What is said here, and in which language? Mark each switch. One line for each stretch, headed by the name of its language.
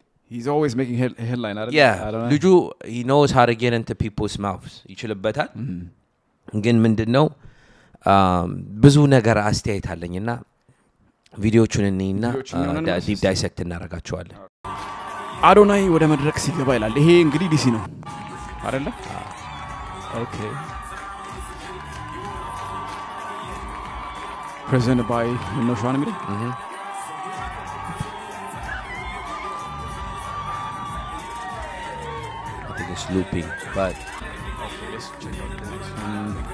English: He's always making headline out of it. I don't know. ልጁ he knows how to get into people's mouths.
Amharic: ይችልበታል። ግን ምንድነው ብዙ ነገር አስተያየት አለኝና ቪዲዮቹን እንይና ዲፕ ዳይሴክት እናረጋቸዋለን። አዶናይ ወደ መድረክ ሲገባ ይላል። ይሄ እንግዲህ ዲሲ ነው አይደለ?
English: ኦኬ presented by Noshan Amir. I think it's looping, but okay, let's check out the next one.